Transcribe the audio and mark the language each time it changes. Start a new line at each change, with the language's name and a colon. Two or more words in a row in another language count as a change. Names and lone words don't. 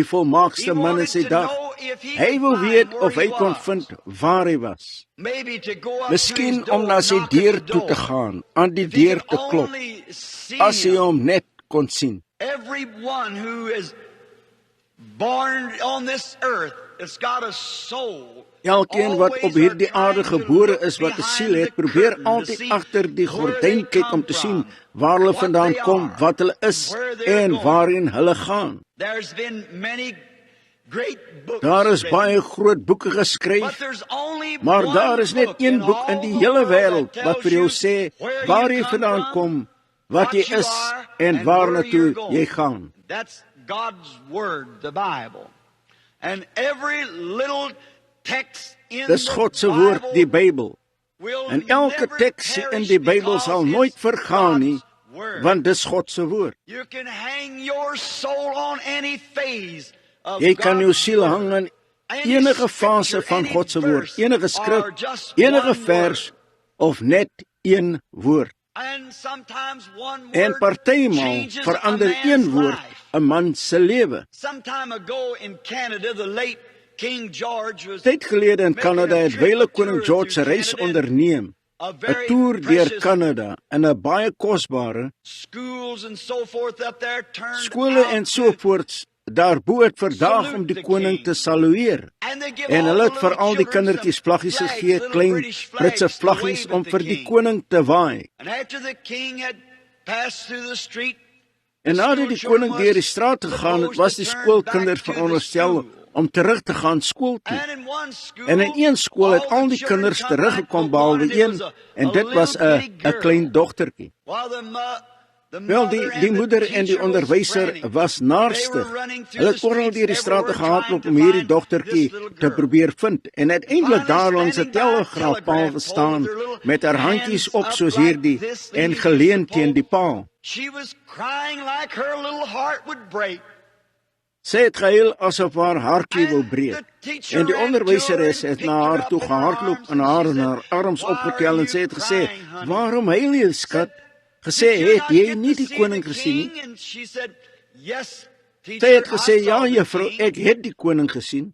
English: He
Afrikaans: volmaakste man in
English: wanted
Afrikaans: sy
English: to
Afrikaans: dag,
English: know if he
Afrikaans: hy
English: could
Afrikaans: wou
English: find
Afrikaans: weet
English: where
Afrikaans: of hy
English: he
Afrikaans: kon
English: was.
Afrikaans: vind waar hy was.
English: Maybe to go up
Afrikaans: Miskien
English: to his
Afrikaans: om na
English: door,
Afrikaans: sy
English: knock at
Afrikaans: deur
English: the
Afrikaans: toe te
English: door.
Afrikaans: gaan, aan die
English: If he
Afrikaans: deur
English: could
Afrikaans: te klop,
English: only see
Afrikaans: as hy
English: him.
Afrikaans: hom net kon sien.
English: Everyone who is born on this earth, it's got a soul.
Afrikaans: Elkeen wat op hierdie aarde gebore is wat 'n siel het, probeer altyd agter die gordyn kyk om te sien waar hulle vandaan kom, wat hulle is en waarheen hulle gaan.
English: There's been many great books
Afrikaans: Daar is
English: written,
Afrikaans: baie groot boeke
English: but
Afrikaans: geskryf,
English: there's only
Afrikaans: maar
English: one
Afrikaans: daar is net
English: book
Afrikaans: een
English: in
Afrikaans: boek
English: all
Afrikaans: in die
English: the
Afrikaans: hele
English: world
Afrikaans: wêreld
English: that
Afrikaans: wat vir jou
English: tells
Afrikaans: sê
English: where
Afrikaans: waar
English: you
Afrikaans: jy
English: come
Afrikaans: vandaan
English: from,
Afrikaans: kom, wat jy
English: you
Afrikaans: is
English: are,
Afrikaans: en
English: and
Afrikaans: waar
English: where
Afrikaans: na
English: you're
Afrikaans: toe
English: going.
Afrikaans: jy gaan.
English: That's God's word, the Bible. And every little text in
Afrikaans: Dis
English: the
Afrikaans: God se woord, die
English: Bible
Afrikaans: Bybel.
English: will
Afrikaans: En elke
English: never
Afrikaans: teks in
English: perish
Afrikaans: die Bybel
English: because
Afrikaans: sal
English: it's
Afrikaans: nooit vergaan nie,
English: God's word.
Afrikaans: want dis God se woord.
English: You can hang your soul on any phase of
Afrikaans: Jy kan jou
English: God's
Afrikaans: siel
English: word.
Afrikaans: hang aan
English: Any
Afrikaans: enige fase
English: scripture,
Afrikaans: van
English: any
Afrikaans: God se woord,
English: verse,
Afrikaans: enige
English: or
Afrikaans: skrif,
English: just
Afrikaans: enige
English: one
Afrikaans: vers
English: word.
Afrikaans: of net een woord.
English: And sometimes one
Afrikaans: En
English: word
Afrikaans: partymal
English: changes
Afrikaans: verander
English: a man's
Afrikaans: een woord
English: life.
Afrikaans: 'n man se lewe.
English: Some time ago in Canada, the late King George was
Afrikaans: Tyd gelede in Kanada het wyle koning George se reis onderneem,
English: a
Afrikaans: 'n
English: very
Afrikaans: toer deur
English: precious
Afrikaans: Kanada in 'n baie kosbare
English: schools and so forth up there turned
Afrikaans: skole
English: out
Afrikaans: en
English: to-
Afrikaans: sovoorts daarbo het verdaag om die koning te salueer.
English: and they give
Afrikaans: En
English: all
Afrikaans: hulle
English: the
Afrikaans: het vir
English: little
Afrikaans: al die
English: children
Afrikaans: kindertjies
English: some
Afrikaans: vlaggies
English: flags,
Afrikaans: gegee,
English: little
Afrikaans: klein
English: British
Afrikaans: Britse
English: flags to
Afrikaans: vlaggies
English: wave
Afrikaans: om
English: at the
Afrikaans: vir die
English: king.
Afrikaans: koning te waai.
English: And after the king had passed through the street,
Afrikaans: En nadat die koning deur die straat gegaan het, was die skoolkinders veronderstel om terug te gaan skool toe.
English: and in one school,
Afrikaans: En in een skool het al die kinders teruggekom behalwe een, en dit was 'n klein dogtertjie. Wel, die moeder en die onderwyser was naarstig. Hulle het oral deur die strate gehardloop om hierdie dogtertjie te probeer vind. En uiteindelik daar langs 'n telegraafpaal gestaan met haar handjies op soos hierdie en geleun teen die paal.
English: She was crying like her little heart would break.
Afrikaans: Sy het gehuil asof haar hartjie wil breek. En die onderwyseres het na haar toe gehardloop en haar in haar arms opgetel en sy het gesê, "Waarom huil jy, skat?" Gesê, "Het jy nie die koning gesien nie?" Sy het gesê, "Ja, juffrou, ek het die koning gesien."